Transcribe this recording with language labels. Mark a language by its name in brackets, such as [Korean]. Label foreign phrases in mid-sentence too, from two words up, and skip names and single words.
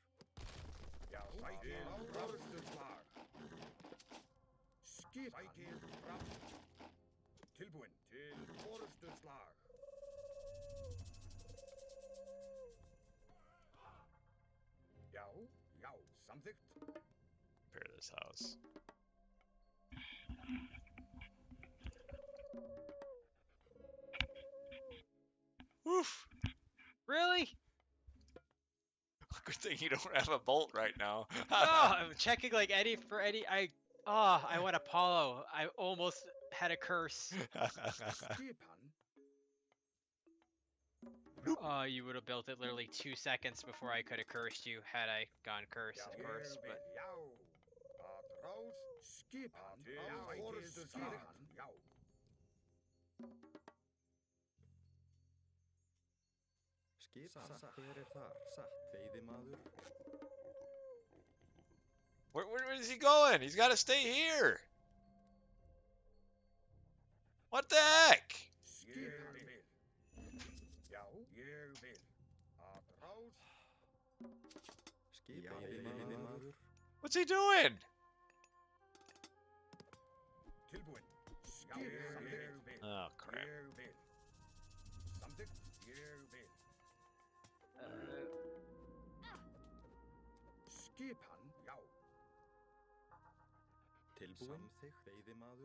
[Icelandic] Já, sækið orrustuslag. Skip. Sækið fram. Tilbúin til orrustuslag. Já, samþykkt. [English] Prepare this house. Woof. really? Good thing you don't have a bolt right now. Oh, I'm checking like Eddie for Eddie. I went Apollo. I almost had a curse. [Icelandic] Skipan. [English] Oh, you would have built it literally 2 seconds before I could have cursed you had I gone curse, [Icelandic] Já, [English] of course. [Icelandic] ég vil. [English] But [Icelandic] Já, að ráð. Skipan. Til orrustuslag. Já. Skipan. Hver þar? Satt. Veiðimaður. [English] Where is he going? He's got to stay here. What the heck? [Icelandic] Skipan. Já, ég vil. Að ráð. Skipan. Veiðimaður. [English] What's he doing? [Icelandic] Tilbúin. Já, ég vil. [English] Oh, crap. [Icelandic] Ég vil. Samþykkt. Ég vil. Skipan. Já. Tilbúin. Samþykkt. Veiðimaður.